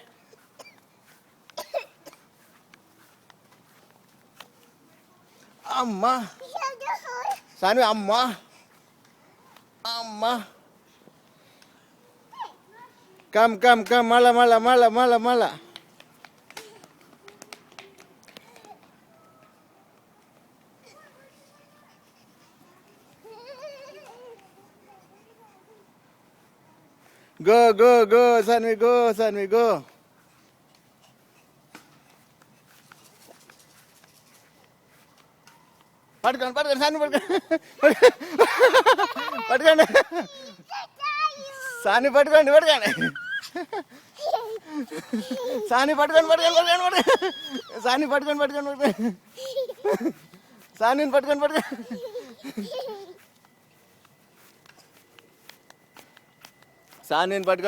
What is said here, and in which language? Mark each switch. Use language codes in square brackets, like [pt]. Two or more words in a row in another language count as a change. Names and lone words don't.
[te] అమ్మా సాన్వి అమ్మా కమ్ మళ్ళా [en] go Sunny go [te] పట్టుకోండి సాని పట్టుకోండి సాని పట్టుకోండి సాని పట్టుకోండి సాని పట్టుకోండి సానిని పట్టుకోండి సానిని